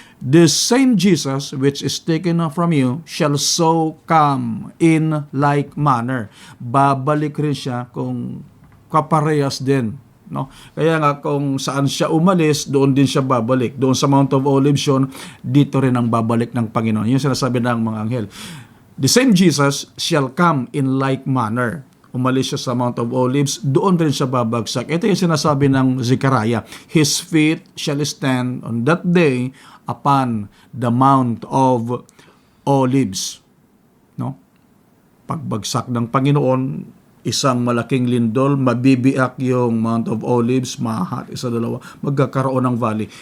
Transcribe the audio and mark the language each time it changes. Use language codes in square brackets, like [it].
[en] This same Jesus which is taken from you shall so come in like manner." [tl] Babalik rin siya kung kaparehas din. No? Kaya nga kung saan siya umalis, doon din siya babalik. Doon sa Mount of Olives yun, dito rin ang babalik ng Panginoon. Yung sinasabi ng mga anghel. [en] The same Jesus shall come in like manner. [tl] umalis siya sa Mount of Olives, doon rin siya babagsak. Ito yung sinasabi ng Zechariah, [en] His feet shall stand on that day upon the Mount of Olives. [tl] No? Pagbagsak ng Panginoon, isang malaking lindol, mabibiak yung Mount of Olives, mahati sa dalawa, magkakaroon ng valley.